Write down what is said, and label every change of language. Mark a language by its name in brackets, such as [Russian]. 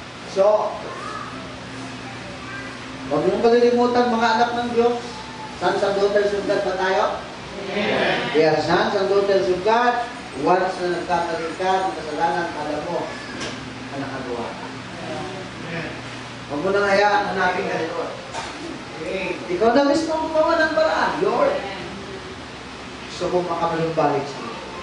[Filipino] So, huwag mong kalilimutan mga anak ng Diyos. [English] Sons and daughters of God [Filipino] ba tayo? [English] Amen. We are sons and daughters of God. [Filipino] Once na nagkakaroon ka ng kasalanan, alam mo na nakagawa ka. Huwag mo nang hayaan hanapin ka nito. Ikaw na mismo ang gumawa ng paraan. Lord, gusto mo makabalumbalik sa iyo.